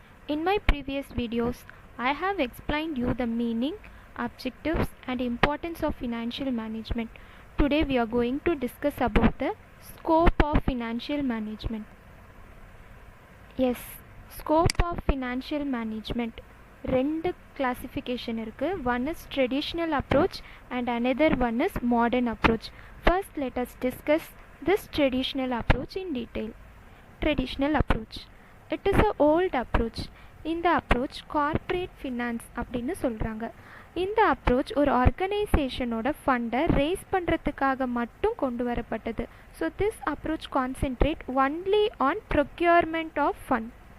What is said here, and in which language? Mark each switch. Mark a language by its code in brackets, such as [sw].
[en] In my previous videos, I have explained you the meaning, objectives and importance of financial management. Today we are going to discuss about the scope of financial management. Yes, scope of financial management. [ta] ரெண்டு classification இருக்கு. [en] One is traditional approach and another one is modern approach. First, let us discuss this traditional approach in detail. Traditional approach. It is a old approach. [ta] இந்த approach corporate finance அப்படின்னு சொல்கிறாங்க. இந்த approach ஒரு ஆர்கனைசேஷனோட ஃபண்டை race பண்ணுறதுக்காக மட்டும் கொண்டு வரப்பட்டது. [en] So this approach concentrate only on procurement of fund.